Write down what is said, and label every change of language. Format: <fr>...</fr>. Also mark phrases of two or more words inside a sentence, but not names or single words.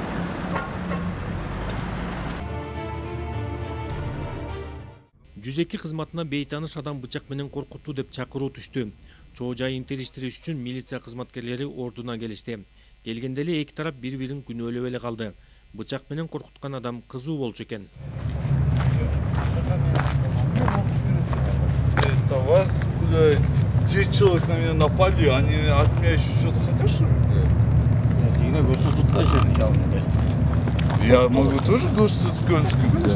<ky>102 кызматына бейтаныш адам бычак менен коркутту деп чакыруу түштү. Чоо жайын териштириш үчүн милиция кызматкерлери ордуна келишти. Келгенде эле эки тарап бири-бирин күнөөлөп эле калды. Бычак менен коркуткан адам кызуу болчу экен.</ky> <ru>Это вас, блядь, 10 человек на меня напали, они от меня еще что-то хотят, что ли? Я могу тоже государственный, блядь.</ru>